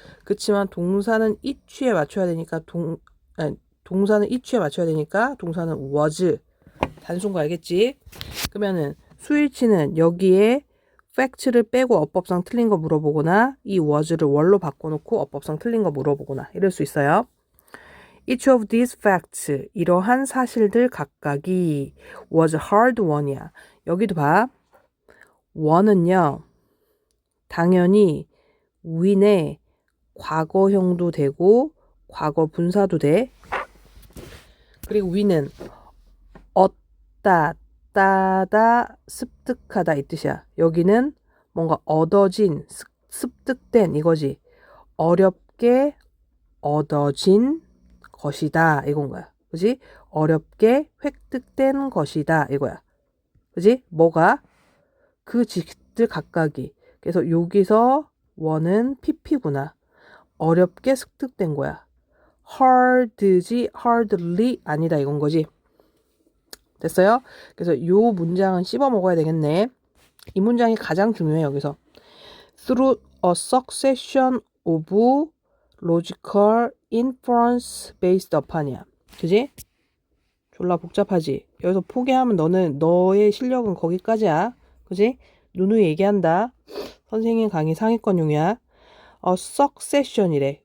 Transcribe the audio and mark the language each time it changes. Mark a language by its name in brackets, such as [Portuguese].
[Korean] 그치만 동사는 each에 맞춰야 되니까 동사는 each에 맞춰야 되니까 동사는 was 단수인 거 알겠지? 그러면은 수일치는 여기에 fact를 빼고 어법상 틀린 거 물어보거나 이 was를 were 바꿔놓고 어법상 틀린 거 물어보거나 이럴 수 있어요. [English] Each of these facts, [Korean] 이러한 사실들 각각이 [English] was a hard one이야. [Korean] 여기도 봐. one은요, 당연히 win의 과거형도 되고 과거 분사도 돼. 그리고 win은 얻다, 따다, 습득하다 이 뜻이야. 여기는 뭔가 얻어진, 습득된 이거지. 어렵게 얻어진 것이다 이건 거야. 그지? 어렵게 획득된 것이다 이거야. 그지? 뭐가? 그 지식들 각각이. 그래서 여기서 원은 pp구나. 어렵게 습득된 거야. hard지 hardly 아니다 이건 거지. 됐어요? 그래서 요 문장은 씹어 먹어야 되겠네. 이 문장이 가장 중요해 여기서. [English] Through a succession of logical inference based upon이야. [Korean] 그지? 졸라 복잡하지? 여기서 포기하면 너는 너의 실력은 거기까지야. 그지? 누누이 얘기한다. 선생님 강의 상위권용이야. succession이래.